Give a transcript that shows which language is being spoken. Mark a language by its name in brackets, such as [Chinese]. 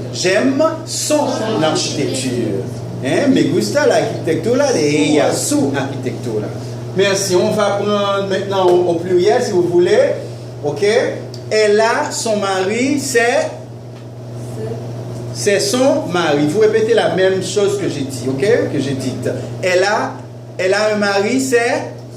[French] J'aime son architecture. [Spanish] Me gusta la arquitectura de ella, su arquitectura. [French] Merci. On va prendre maintenant au pluriel si vous voulez. Ok. Elle a son mari, c'est son mari. Vous répétez la même chose que j'ai dit, ok? Que j'ai dit. Elle a un mari, c'est